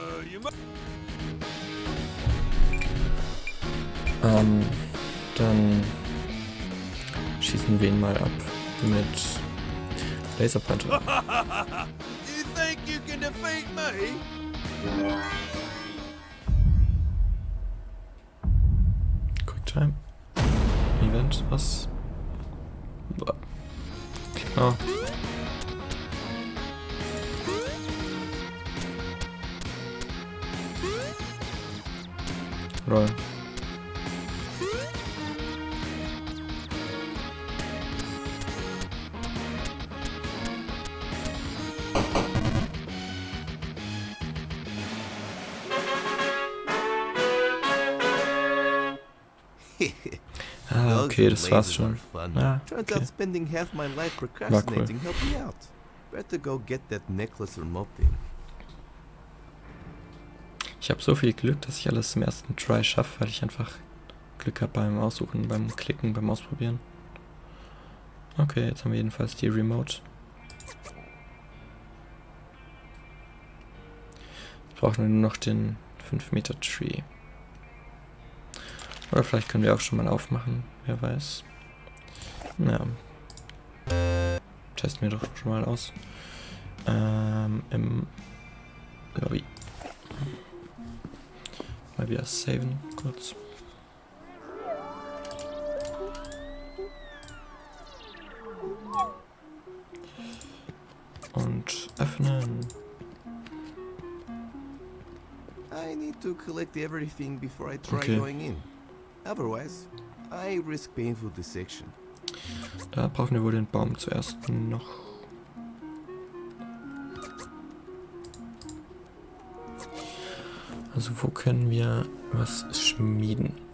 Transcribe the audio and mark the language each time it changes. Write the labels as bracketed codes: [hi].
[en] You mu- [de] Dann schießen wir ihn mal ab mit Laserpointer. [en] You think you can defeat me? [de] Quicktime. Event, was? Boah. Klar. Lol. Ah, okay, das war's schon. Ah, [en] Turns okay. out spending half my life procrastinating helped me out. Better go get that necklace remote thing. [de] Ich habe so viel Glück, dass ich alles im ersten Try schaffe, weil ich einfach Glück habe beim Aussuchen, beim Klicken, beim Ausprobieren. Okay, jetzt haben wir jedenfalls die Remote. Brauchen wir nur noch den 5 Meter Tree. Oder vielleicht können wir auch schon mal aufmachen, wer weiß. Ja. Testen wir doch schon mal aus. Im Lobby. Mal wieder saven, kurz. Und öffnen. [en] I need to collect everything before I try Okay. going in. Otherwise, I risk painful dissection. [de] Da brauchen wir wohl den Baum zuerst noch. Also wo können wir was schmieden?